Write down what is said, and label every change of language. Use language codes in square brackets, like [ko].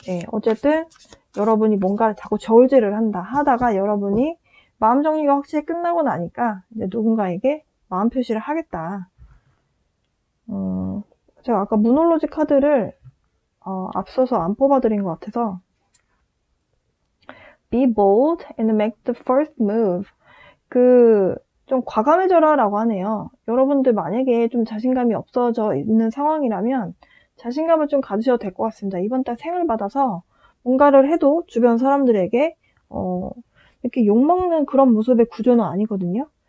[ko] 예, 어쨌든 여러분이 뭔가를 자꾸 저울질을 하다가 여러분이 마음 정리가 확실히 끝나고 나니까 이제 누군가에게 마음 표시를 하겠다. 제가 아까 무놀로지 카드를 앞서서 안 뽑아드린 것 같아서, [en] be bold and make the first move. [ko] 좀 과감해져라 라고 하네요. 여러분들 만약에 좀 자신감이 없어져 있는 상황이라면 자신감을 좀 가지셔도 될 것 같습니다. 이번 달 생을 받아서 뭔가를 해도 주변 사람들에게 이렇게 욕먹는 그런 모습의 구조는 아니거든요.